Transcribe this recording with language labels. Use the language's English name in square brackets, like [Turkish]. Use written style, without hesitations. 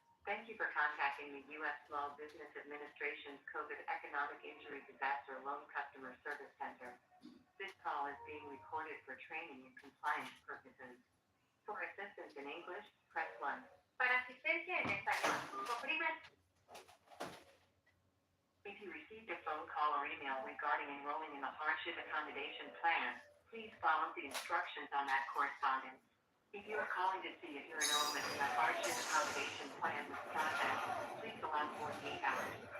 [English] Thank you for contacting the U.S. Small Business Administration's COVID Economic Injury Disaster Loan Customer Service Center. This call is being recorded for training and compliance purposes. For assistance in English, press 1. [Spanish] Para asistencia en español, oprima. [English] If you received a phone call or email regarding enrolling in a hardship accommodation plan, please follow the instructions on that correspondence. If you are calling to see if your enrollment in a hardship accommodation plan was processed, please allow 48 hours.